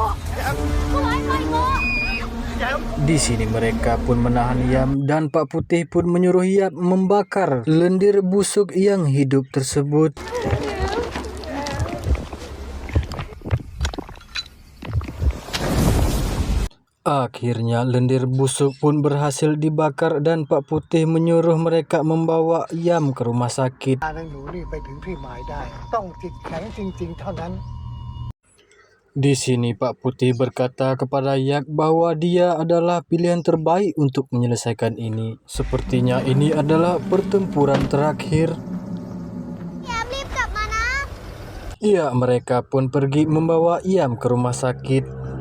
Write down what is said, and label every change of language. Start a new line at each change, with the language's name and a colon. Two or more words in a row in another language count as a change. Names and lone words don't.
Indonesian: Di sini mereka pun menahan Iam dan Pak Putih pun menyuruh Iam membakar lendir busuk yang hidup tersebut. Akhirnya lendir busuk pun berhasil dibakar dan Pak Putih menyuruh mereka membawa Iam ke rumah sakit.
Thai: พานางหนูนี่ไปถึงที่หมายได้ ต้องจิตแข็งจริงๆเท่านั้น
Indonesian: Di sini Pak Putih berkata kepada Yak bahwa dia adalah pilihan terbaik untuk menyelesaikan ini. Sepertinya ini adalah pertempuran terakhir. Ya, mereka pun pergi membawa Iam ke rumah sakit.